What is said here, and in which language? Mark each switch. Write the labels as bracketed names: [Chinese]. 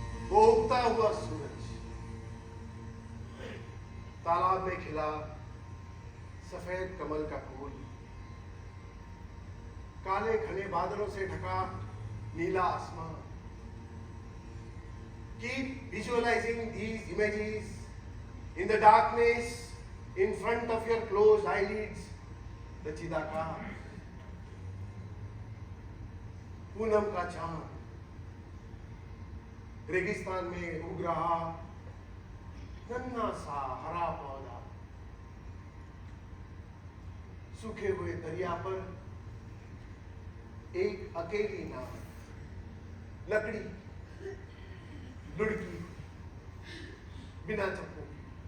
[Hindi] वो उगता हुआ सूरज तालाब में खिला सफेद कमल का फूल, काले घने बादलों से ढका नीला आसमान। [English] Keep visualizing these images in the darkness in front of your closed eyelids. [Hindi] The चिदाकार, Poonam का चांद रेगिस्तान में उग रहा नन्हा सा हरा पौधा, सूखे हुए दरिया पर एक अकेली नाव, लकड़ी, लुढ़की, बिना चप्पू की।